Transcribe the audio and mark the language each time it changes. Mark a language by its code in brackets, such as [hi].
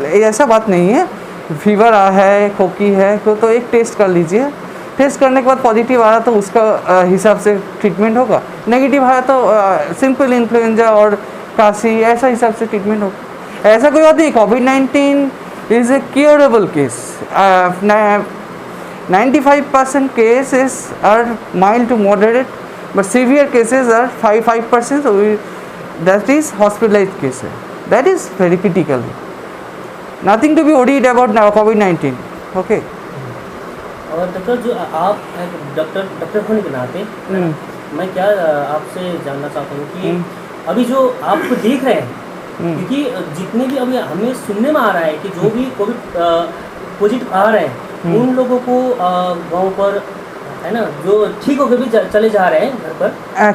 [hi] ऐसा बात नहीं है, फीवर है, खोकी है तो एक टेस्ट कर लीजिए। टेस्ट करने के बाद पॉजिटिव आया तो उसका हिसाब से ट्रीटमेंट होगा। नेगेटिव आया तो सिंपल इन्फ्लुएंजा और खांसी, ऐसा हिसाब से ट्रीटमेंट होगा। ऐसा कोई बात नहीं। [en] कोविड-19 is a curable case. 95% cases are mild to moderate, but severe cases are 5%. So that is hospitalized cases. That is very critical. Nothing to be worried about now COVID-19. Okay. [hi] और doctor, जो आप doctor होने के नाते मैं क्या आपसे जानना चाहता हूँ कि अभी जो आपको देख रहे हैं, क्योंकि जितने भी अभी हमें सुनने में आ रहा है कि जो भी कोविड पॉजिटिव आ रहे हैं उन लोगों को गांव पर है ना, जो ठीक होकर भी चले जा रहे हैं घर पर,